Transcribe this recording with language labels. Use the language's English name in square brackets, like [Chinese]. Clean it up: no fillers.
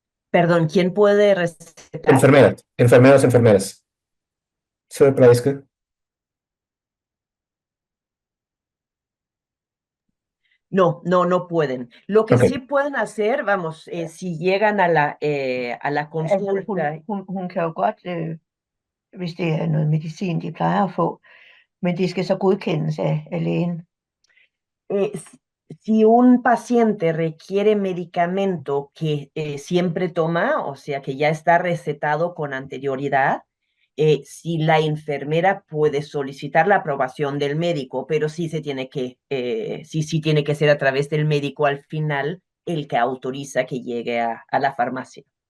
[Spanish] Perdón, ¿quién puede recetar? Enfermeras. ¿Se parezca? No, no, no pueden. Lo que Ok, sí pueden hacer, vamos, si llegan a la [Danish] Altså, [Spanish] consulta, [Danish] hun kan jo godt, hvis det er noget medicin, de plejer at få, men det skal så godkendes af lægen. [Spanish] Si un paciente requiere medicamento que siempre toma, o sea, que ya está recetado con anterioridad, si la enfermera puede solicitar la aprobación del médico, pero sí se tiene que, sí tiene que ser a través del médico al final el que autoriza que llegue a la farmacia.